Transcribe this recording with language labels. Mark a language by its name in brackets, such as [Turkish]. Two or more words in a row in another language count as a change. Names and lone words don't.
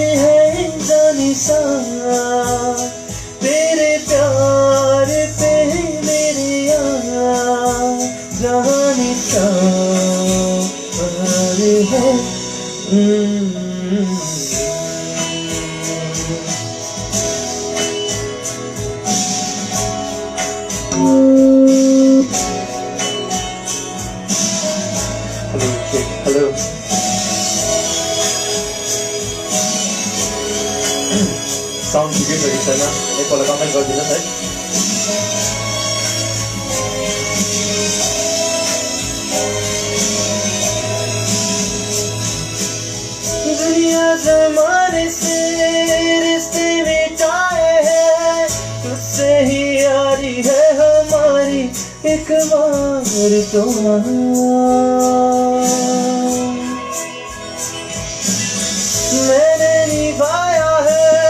[Hindi] हैं जाने सारा तेरे प्यार पे मेरे यार जाने सारे हैं Hello. [Nepali] Sound ठिकै छ कि छैन एकपल्ट कमेन्ट गरिदिनुहोस् है। [Hindi] दुनिया ज़माने से रिश्ते मिटाए हैं तुझसे ही यारी है हमारी एक बार तो मैंने निभाया है